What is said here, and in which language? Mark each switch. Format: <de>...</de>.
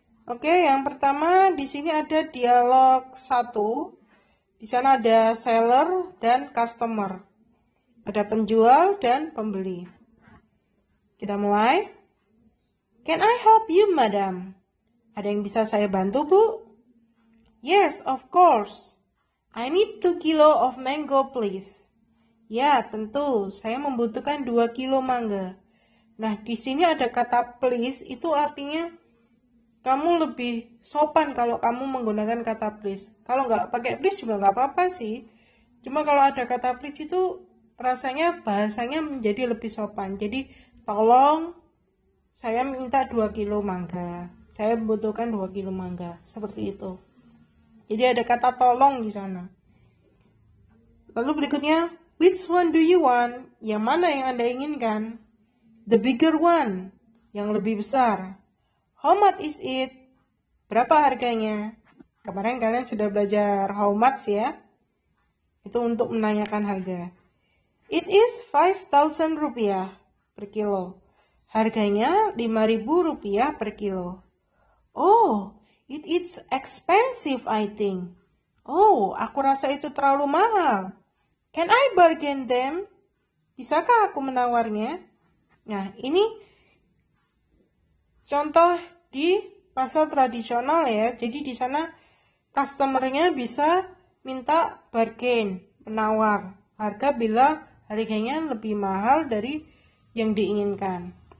<id>Oke, yang pertama di sini ada dialog 1. Di sana ada seller dan customer. Ada penjual dan pembeli. Kita mulai.</id> <en>Can I help you, madam?</en> <id>Ada yang bisa saya bantu, Bu?</id> <en>Yes, of course. I need 2 kilo of mango, please.</en> <id>Ya, tentu. Saya membutuhkan 2 kilo mangga. Nah, di sini ada kata please, itu artinya kamu lebih sopan kalau kamu menggunakan kata please. Kalau nggak pakai please juga nggak apa-apa sih. Cuma kalau ada kata please itu rasanya bahasanya menjadi lebih sopan. Jadi, tolong saya minta 2 kilo mangga. Saya membutuhkan 2 kilo mangga. Seperti itu. Jadi ada kata tolong di sana. Lalu berikutnya,</id> <en>which one do you want?</en> <id>Yang mana yang Anda inginkan?</id> <en>The bigger one,</en> <id>yang lebih besar.</id> <en>How much is it?</en> <id>Berapa harganya? Kemarin kalian sudah belajar how much ya. Itu untuk menanyakan harga.</id> <en>It is 5,000 rupiah per kilo.</en> <id>Harganya 5.000 rupiah per kilo.</id> <en>Oh, it is expensive I think.</en> <id>Oh, aku rasa itu terlalu mahal.</id> <en>Can I bargain them?</en> <id>Bisakah aku menawarnya? Nah, ini contoh di pasar tradisional ya. Jadi di sana customernya bisa minta bargain, menawar harga bila harganya lebih mahal dari yang diinginkan.</id>